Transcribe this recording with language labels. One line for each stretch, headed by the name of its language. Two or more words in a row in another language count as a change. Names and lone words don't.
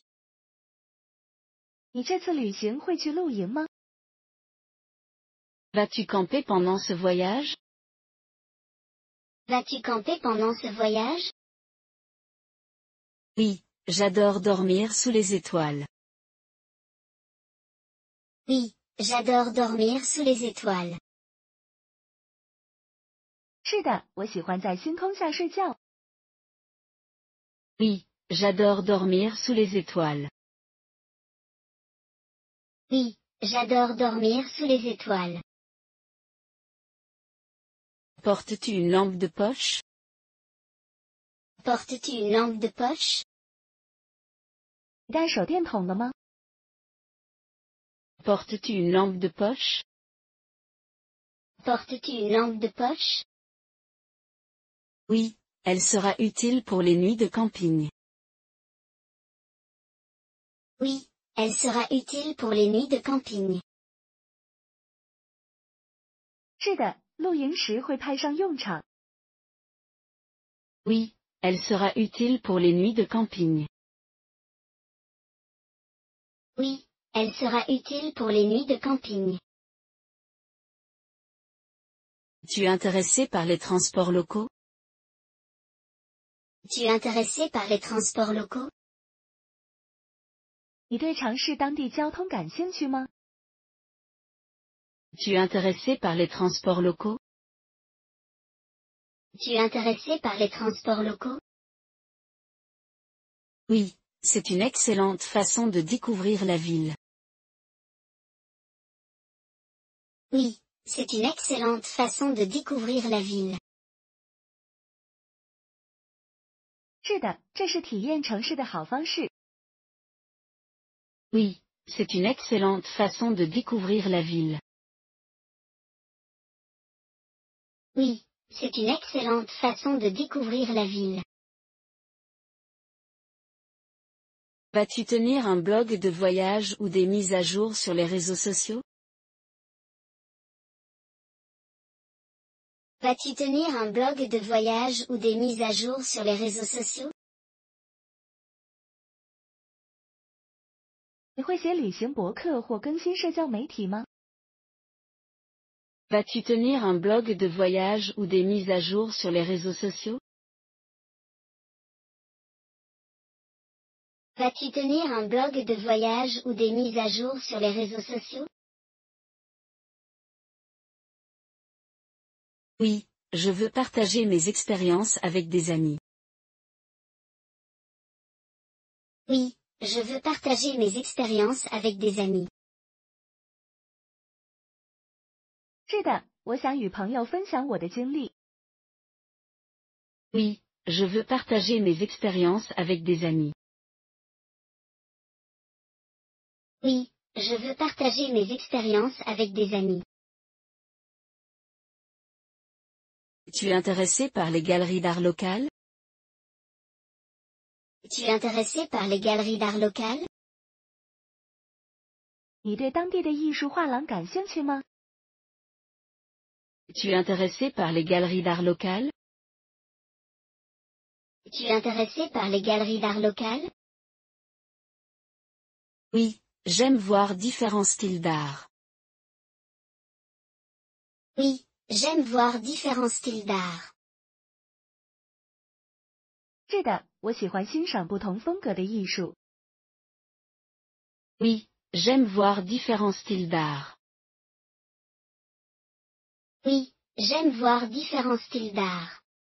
Chinese: 你这次旅行会去露营吗？
French: Vas-tu camper pendant ce voyage? Vas-tu camper pendant ce voyage? Oui, j'adore dormir sous les étoiles. Oui, j'adore dormir sous les étoiles.
Chinese: 是的，我喜欢在星空下睡觉。
French: Oui, j'adore dormir sous les étoiles. Oui, j'adore dormir sous les étoiles. Portes-tu une lampe de poche? Portes-tu une lampe de poche?
Chinese: 你带手电筒了吗？
French: Portes-tu une lampe de poche? Portes-tu une lampe de poche? Oui, elle sera utile pour les nuits de camping. Oui, elle sera utile pour les nuits de camping.
Chinese: 是的，露营时会派上用场。
French: Oui, elle sera utile pour les nuits de camping. Oui, elle sera utile pour les nuits de camping. Tu es intéressé par les transports locaux? Tu es intéressé par les transports locaux?
Chinese: 你对尝试当地交通感兴趣吗？
French: Tu es intéressé par les transports locaux? Tu es intéressé par les transports locaux? Oui, c'est une excellente façon de découvrir la ville. Oui, c'est une excellente façon de découvrir la ville.
Chinese: 是的，这是体验城市的好方式。
French: Oui, c'est une excellente façon de découvrir la ville. Oui, c'est une excellente façon de découvrir la ville. Vas-tu tenir un blog de voyage ou des mises à jour sur les réseaux sociaux? Vas-tu tenir un blog de voyage ou des mises à jour sur les réseaux sociaux?
Chinese: 你会写旅行博客或更新社交媒体吗？
French: Vas-tu tenir un blog de voyage ou des mises à jour sur les réseaux sociaux? Vas-tu tenir un blog de voyage ou des mises à jour sur les réseaux sociaux? Oui, je veux partager mes expériences avec des amis. Oui, je veux partager mes expériences avec des amis.
Chinese: 是的，我想与朋友分享我的经历。
French: Oui, je veux partager mes expériences avec des amis. Oui, je veux partager mes expériences avec des amis. Tu es intéressé par les galeries d'art locales? Tu es intéressé par les galeries d'art locales?
Chinese: 你对当地的艺术画廊感兴趣吗？
French: Tu es intéressé par les galeries d'art locales? Tu es intéressé par les galeries d'art locales? Oui, j'aime voir différents styles d'art. Oui, j'aime voir différents styles d'art.
Chinese: 是的，我喜欢欣赏不同风格的艺术。
French: Oui, j'aime voir différents styles d'art. Oui, j'aime voir différents styles d'art.